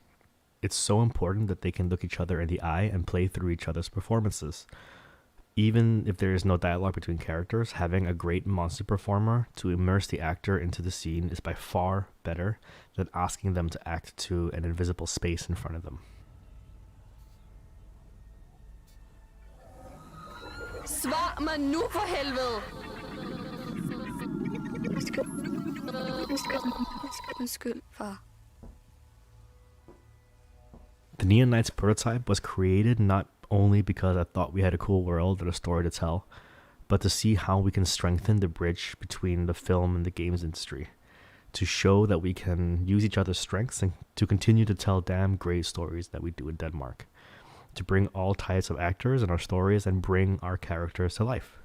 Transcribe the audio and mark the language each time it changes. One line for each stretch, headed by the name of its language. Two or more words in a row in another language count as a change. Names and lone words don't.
English: It's so important that they can look each other in the eye and play through each other's performances. Even if there is no dialogue between characters, having a great monster performer to immerse the actor into the scene is by far better than asking them to act to an invisible space in front of them.
Danish: Svar mig nu for helvede! Undskyld, far.
English: The Neon Knights prototype was created not only because I thought we had a cool world and a story to tell, but to see how we can strengthen the bridge between the film and the games industry, to show that we can use each other's strengths and to continue to tell damn great stories that we do in Denmark, to bring all types of actors in our stories and bring our characters to life.